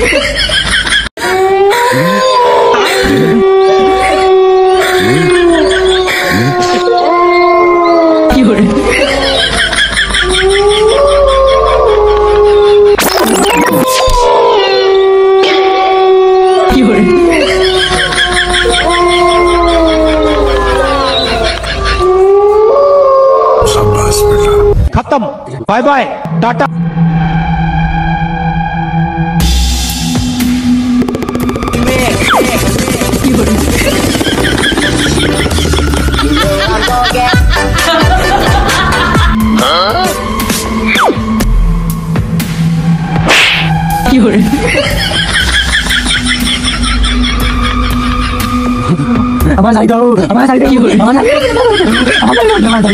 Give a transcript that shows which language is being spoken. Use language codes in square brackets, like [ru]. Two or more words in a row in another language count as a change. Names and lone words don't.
[bn] কি করে কি করে [hi] खत्म [en] bye bye [hi] टाटा [bn] কি করে কি করে আমার সাইড দাও আমার সাইড কি করে আমার সাইড